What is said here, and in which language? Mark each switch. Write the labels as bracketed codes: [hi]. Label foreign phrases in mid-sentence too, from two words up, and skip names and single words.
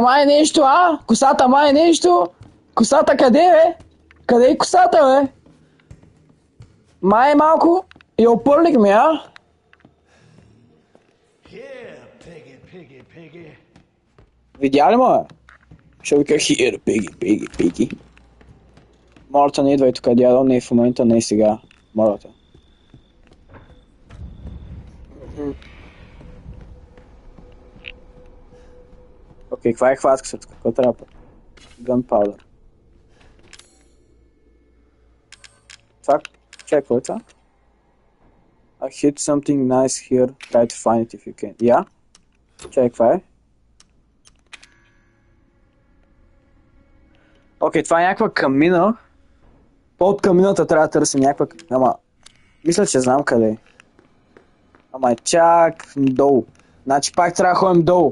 [bg] Май нещо, а? Косата май нещо? Косата къде, бе? Къде е косата, бе? Май малко и опърлик ми, а? Видя ли му, бе? Ще вика [en] here, piggy. [bg] Мората не идва и тук, дядо, не е в момента, не е сега. Мората. Окей, каква е хватката тук? Какво трябва? Gunpowder. Това? Чай, какво е това? [en] I hit something nice here. Try to find it if you can. [bg] Я? Чай, каква е? Окей, това е някаква камина. Под камината трябва да търсим някаква... Ама... Мисля, че знам къде е. Ама е чак долу. Значи пак трябва да ходим долу.